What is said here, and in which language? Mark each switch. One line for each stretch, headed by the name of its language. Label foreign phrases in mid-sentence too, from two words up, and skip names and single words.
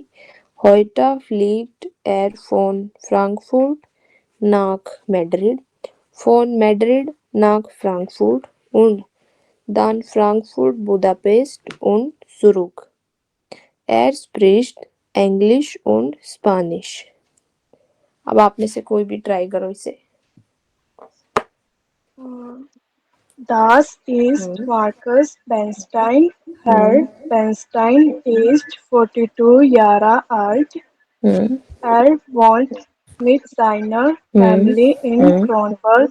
German: Heute fliegt er von Frankfurt nach Madrid, von Madrid nach Frankfurt und dann Frankfurt, Budapest und zurück. Er spricht Englisch und Spanish.
Hindi: अब आप में से कोई भी ट्राई करो इसे।
German: Das ist Markus Bernstein. Herr Bernstein ist 42 Jahre alt. Er wohnt mit seiner Familie in Kronberg.